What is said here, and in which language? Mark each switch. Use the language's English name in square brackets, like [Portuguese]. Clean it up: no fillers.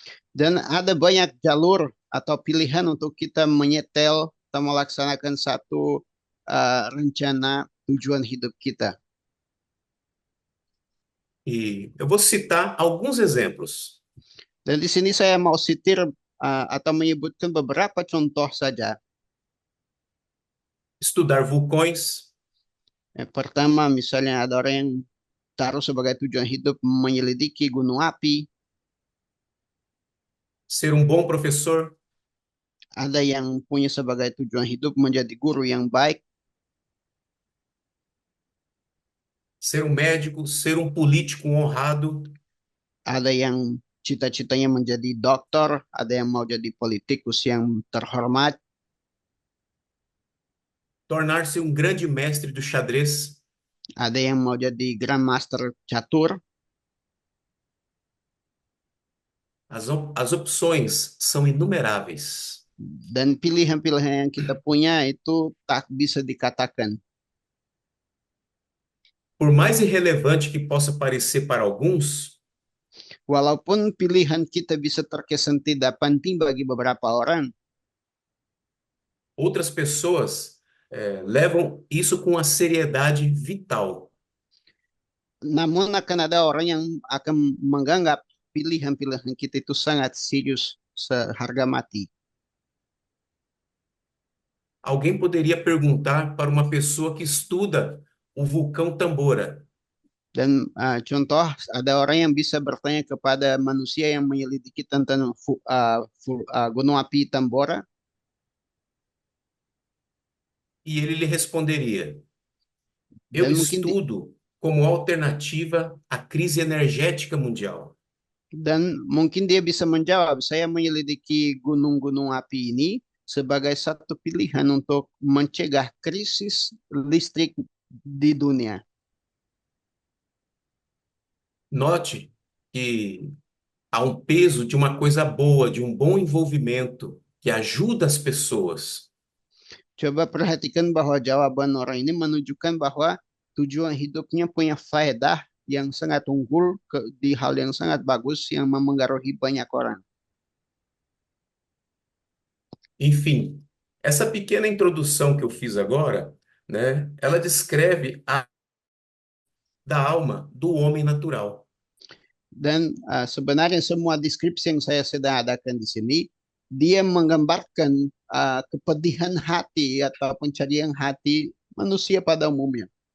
[Indonesian] Dan ada banyak jalur atau pilihan untuk kita menyetel atau melaksanakan satu rencana tujuan hidup kita. [Portuguese] E eu vou citar alguns exemplos. [Indonesian] Dan di sini saya mau sitir atau menyebutkan beberapa contoh saja. [Portuguese] Estudar vulcões, [Indonesian] Yang pertama, misalnya ada orang yang taruh sebagai tujuan hidup menyelidiki gunung api, [Portuguese] ser um bom professor, [Indonesian] ada yang punya sebagai tujuan hidup menjadi guru yang baik, [Portuguese] ser um médico, ser um político honrado, [Indonesian] Ada yang cita-citanya menjadi dokter, ada yang mau jadi politikus yang terhormat, [Portuguese] tornar-se um grande mestre do xadrez. [Indonesian] ada yang mau jadi grandmaster catur, [Portuguese] As opções são inumeráveis. [Indonesian] dan pilihan-pilihan yang kita punya itu tak bisa dikatakan. [Portuguese] Por mais irrelevante que possa parecer para alguns, [Indonesian] Walaupun pilihan kita bisa terkesan tidak penting bagi beberapa orang, [Portuguese] outras pessoas levam isso com a seriedade vital. [Indonesian] namun akan ada orang yang akan menganggap pilihan-pilihan kita itu sangat serius, seharga mati. [Portuguese] Alguém poderia perguntar para uma pessoa que estuda o vulcão Tambora: [Indonesian] Dan contoh, ada orang yang bisa bertanya kepada manusia yang menyelidiki tentang gunung api Tambora, [Portuguese] e ele lhe responderia: eu [Indonesian] dan mungkin [Portuguese] estudo como alternativa à crise energética mundial. [Indonesian] dia bisa menjawab, saya menyelidiki gunung-gunung api ini sebagai satu pilihan untuk mencegah krisis listrik di dunia. [Portuguese] Note que há um peso de uma coisa boa, de um bom envolvimento que ajuda as pessoas. [Indonesian] Coba perhatikan bahwa jawaban orang ini menunjukkan bahwa tujuan hidupnya punya faedah yang sangat unggul di hal yang sangat bagus yang memengaruhi banyak orang. [Portuguese] Enfim, essa pequena introdução que eu fiz agora, né, ela descreve a da alma do homem natural. [Indonesian] Dan sebenarnya semua deskripsi yang saya sedang adakan di sini, dia menggambarkan kepedihan hati atau pencarian hati manusia pada umumnya.